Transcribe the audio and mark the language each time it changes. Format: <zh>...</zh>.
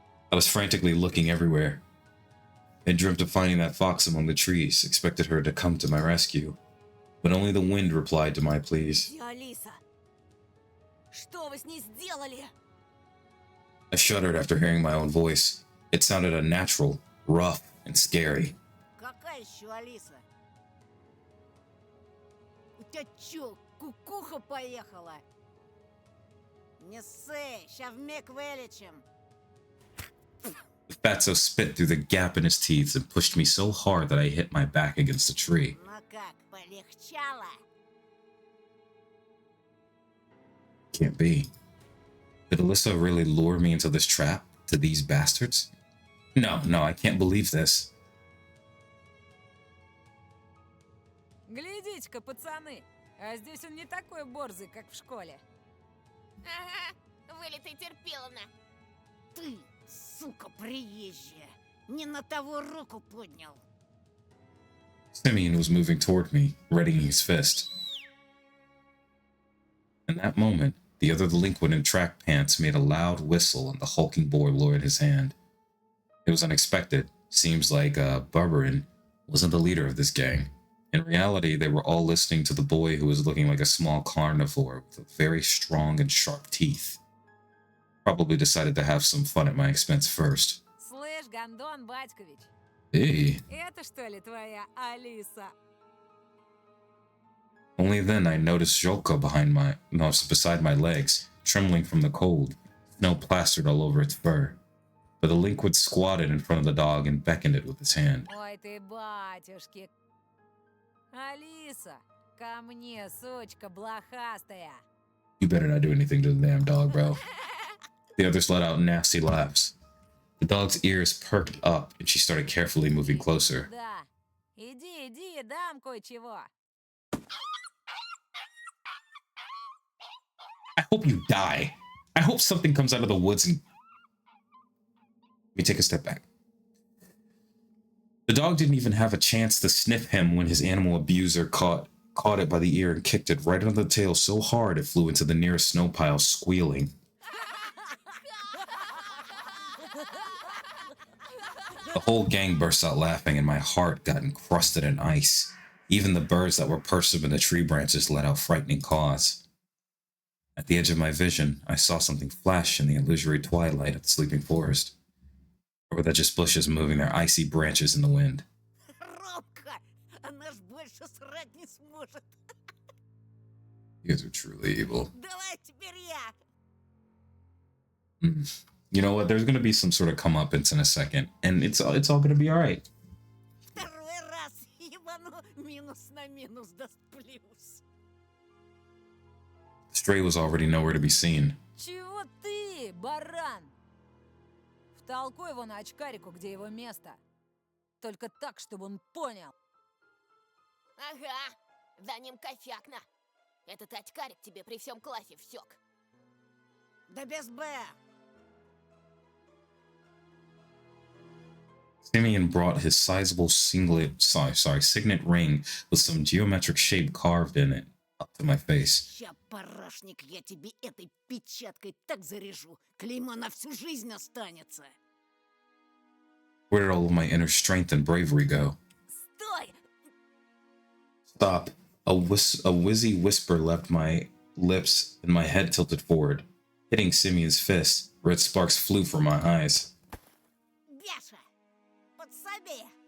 <en>I was frantically looking everywhere. I dreamt of finding that fox among the trees, expected her to come to my rescue. But only the wind replied to my pleas.</en> <ru>Где Алиса? Что вы с ней сделали?</ru> <en>I shuddered after hearing my own voice. It sounded unnatural, rough, and scary.</en> <ru>Какая еще Алиса? У тебя чё, кукуха поехала? Не ссы, ща вмиг вылечим.</ru> <en>The fatso spit through the gap in his teeth and pushed me so hard that I hit my back against a tree.</en> <ru>Ну как, полегчало?</ru> <en>Can't be. Did Alyssa really lure me into this trap? To these bastards? No, I can't believe this.</en> <ru>Глядите-ка, пацаны, а здесь он не такой борзый, как в школе. Ага, вылитый терпиловна. Ты, сука, приезжая, не на того руку поднял.</ru> <en>Simeon was moving toward me, readying his fist. In that moment, the other delinquent in track pants made a loud whistle and the hulking boy lowered his hand. It was unexpected. Seems like Barbarin wasn't the leader of this gang. In reality, they were all listening to the boy who was looking like a small carnivore with very strong and sharp teeth. Probably decided to have some fun at my expense first.</en> <ru>Слышь, Гондон Батькович,</ru> <en>Hey.</en> <ru>это что ли твоя Алиса?</ru> <en>Only then I noticed Jolka beside my legs, trembling from the cold, snow plastered all over its fur. The delinquent squatted in front of the dog and beckoned it with his hand.</en> <ru>Ой ты, батюшки. Алиса, ко мне, сучка блохастая.</ru> <en>You better not do anything to the damn dog, bro. The others let out nasty laughs. The dog's ears perked up and she started carefully moving closer.</en> <ru>Да, иди, дам кое-чего.</ru> <en>I hope you die. I hope something comes out of the woods and... Let me take a step back. The dog didn't even have a chance to sniff him when his animal abuser caught it by the ear and kicked it right under the tail so hard it flew into the nearest snow pile, squealing. The whole gang burst out laughing and my heart got encrusted in ice. Even the birds that were perched up in the tree branches let out frightening caws. At the edge of my vision, I saw something flash in the illusory twilight of the sleeping forest. Or were that just bushes moving their icy branches in the wind?</en> <ru>Ромка, она ж больше срать не сможет.</ru> <en>You guys are truly evil.</en> <ru>Давай теперь я.</ru> <en>You know what? There's gonna be some sort of comeuppance in a second, and it's all gonna be all right.</en> <ru>Второй раз ебану минус на минус даст плюс.</ru> <en>The stray was already nowhere to be seen.</en> <ru>Чего ты, баран? Втолкуй его на очкарику, где его место. Только так, чтобы он понял. Ага, за ним кофякна. Этот очкарик тебе при всем классе всек. Да без Б.</ru> <en>Simeon brought his sizable signet ring with some geometric shape carved in it up to my face.</en> <ru>Ща, парашник, я тебе этой печаткой так заряжу. Клеймо на всю жизнь останется.</ru> <en>Where did all of my inner strength and bravery go?</en> <ru>Стой!</ru> <en>Stop. A wizzy whisper left my lips and my head tilted forward. Hitting Simeon's fist, red sparks flew from my eyes.</en> <ru>Бяша! Подсоби!</ru>